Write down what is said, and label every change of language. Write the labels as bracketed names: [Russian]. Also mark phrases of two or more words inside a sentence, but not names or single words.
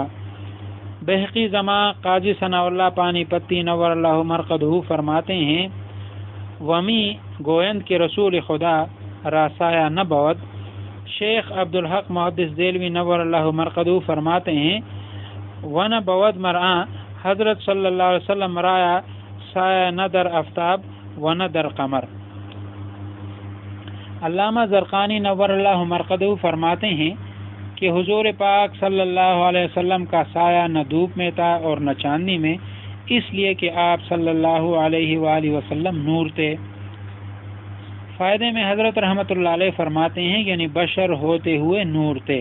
[Urdu] بحقی زماں قاضی ثناء اللہ پانی پتی نور اللہ مرقدہ فرماتے ہیں [Persian] ومی گویند کے رسول خدا راسایا نہ بود۔ [Urdu] شیخ عبدالحق محدث دہلوی نور اللہ مرقدہ فرماتے ہیں [Persian] ون بود مرآں حضرت صلی اللہ علیہ وسلم رایا سایہ نہ در آفتاب و نہ در قمر۔ [Urdu] علامہ زرقانی نور اللہ مرقدہ فرماتے ہیں کہ حضور پاک صلی اللہ علیہ وسلم کا سایہ نہ دھوپ میں تھا اور نہ چاندنی میں، اس لیے کہ آپ صلی اللہ علیہ وآلہ وسلم نور تھے۔ فائدے میں حضرت رحمۃ اللہ علیہ فرماتے ہیں یعنی بشر ہوتے ہوئے نور تھے۔